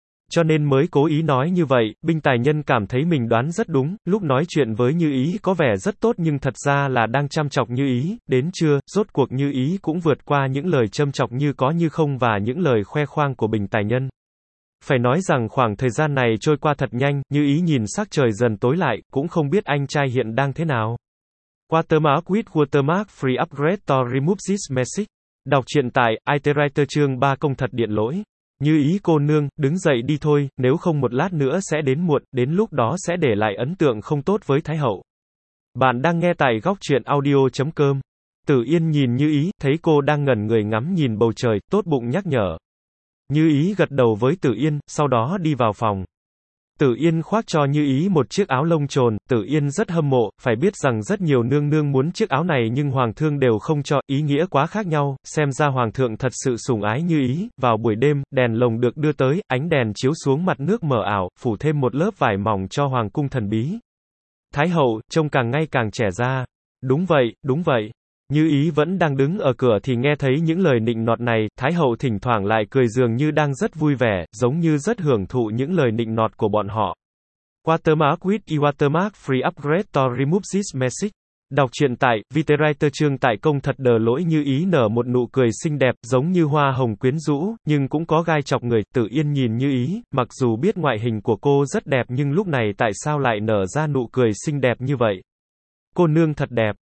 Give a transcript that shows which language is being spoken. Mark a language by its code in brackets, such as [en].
[vi] Cho nên mới cố ý nói như vậy, Bình Tài Nhân cảm thấy mình đoán rất đúng, lúc nói chuyện với Như Ý có vẻ rất tốt nhưng thật ra là đang chăm chọc Như Ý, đến chưa, rốt cuộc Như Ý cũng vượt qua những lời châm chọc như có như không và những lời khoe khoang của Bình Tài Nhân. Phải nói rằng khoảng thời gian này trôi qua thật nhanh, Như Ý nhìn sắc trời dần tối lại, cũng không biết anh trai hiện đang thế nào. [en] Watermark with Watermark Free Upgrade to Remove This Message. [vi] Đọc truyện tại, Iterator chương 3 công thật điện lỗi. Như Ý cô nương, đứng dậy đi thôi, nếu không một lát nữa sẽ đến muộn, đến lúc đó sẽ để lại ấn tượng không tốt với Thái Hậu. Bạn đang nghe tại góc truyện audio.com. Tử Yên nhìn Như Ý, thấy cô đang ngẩn người ngắm nhìn bầu trời, tốt bụng nhắc nhở. Như Ý gật đầu với Tử Yên, sau đó đi vào phòng. Tử Yên khoác cho Như Ý một chiếc áo lông chồn, Tử Yên rất hâm mộ, phải biết rằng rất nhiều nương nương muốn chiếc áo này nhưng Hoàng thượng đều không cho, ý nghĩa quá khác nhau, xem ra Hoàng thượng thật sự sủng ái Như Ý. Vào buổi đêm, đèn lồng được đưa tới, ánh đèn chiếu xuống mặt nước mờ ảo, phủ thêm một lớp vải mỏng cho Hoàng cung thần bí. Thái hậu, trông càng ngày càng trẻ ra. Đúng vậy, đúng vậy. Như Ý vẫn đang đứng ở cửa thì nghe thấy những lời nịnh nọt này, Thái hậu thỉnh thoảng lại cười dường như đang rất vui vẻ, giống như rất hưởng thụ những lời nịnh nọt của bọn họ. [en] Watermark with Watermark Free Upgrade to Remove This Message. [vi] Đọc truyện tại, Viterreiter chương tại công thật đờ lỗi Như Ý nở một nụ cười xinh đẹp, giống như hoa hồng quyến rũ, nhưng cũng có gai chọc người, Tử Yên nhìn Như Ý, mặc dù biết ngoại hình của cô rất đẹp nhưng lúc này tại sao lại nở ra nụ cười xinh đẹp như vậy? Cô nương thật đẹp.